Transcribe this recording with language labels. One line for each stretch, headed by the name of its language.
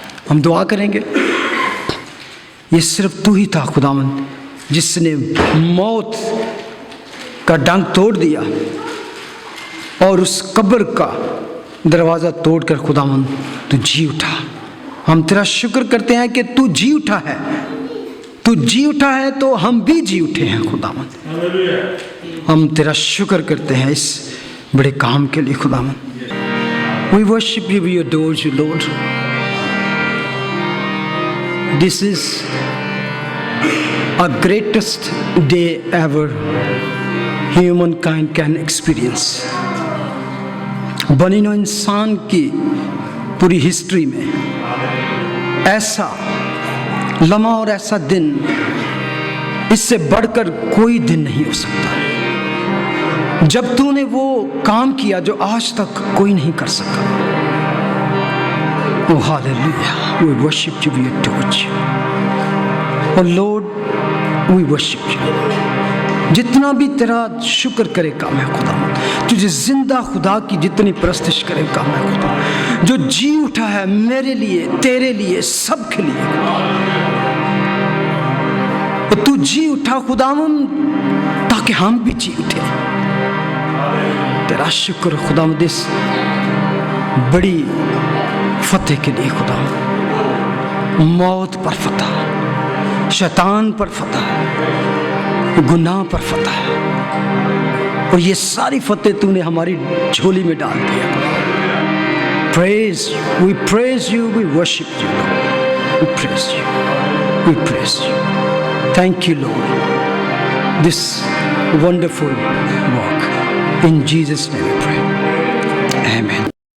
Urdu: ہم دعا کریں گے. یہ صرف تو ہی تھا خداوند جس نے موت کا ڈنگ توڑ دیا اور اس قبر کا دروازہ توڑ کر خداوند تو جی اٹھا. ہم تیرا شکر کرتے ہیں کہ تو جی اٹھا ہے، تو جی اٹھا ہے تو ہم بھی جی اٹھے ہیں خداوند. ہم تیرا شکر کرتے ہیں اس بڑے کام کے لیے خداوند.
English: We worship you, we adore you, Lord. This is a greatest day ever humankind can experience.
Urdu: بنی نو انسان کی پوری ہسٹری میں ایسا لمحہ اور ایسا دن اس سے بڑھ کر کوئی دن نہیں ہو سکتا جب تو نے وہ کام کیا جو آج تک کوئی نہیں کر سکا.
English: Oh hallelujah, we worship you, we adore you. Oh Lord, we worship you.
Urdu: جتنا بھی تیرا شکر کرے کام ہے خدا، تجھے زندہ خدا کی جتنی پرستش کرے کام ہے خدا، جو جی اٹھا ہے میرے لیے، تیرے لیے، سب کے لیے. تو جی اٹھا خداوند تاکہ ہم بھی جی اٹھے. تیرا شکر خداوند اس بڑی فتح کے لیے خدا، موت پر فتح، شیطان پر فتح، گناہ پر فتح، اور یہ ساری فتح تو نے ہماری جھولی میں ڈال دیا۔
English: We praise you, we worship you, Lord. We praise you, we praise you. Thank you, Lord. This wonderful work. In Jesus' name we pray. Amen.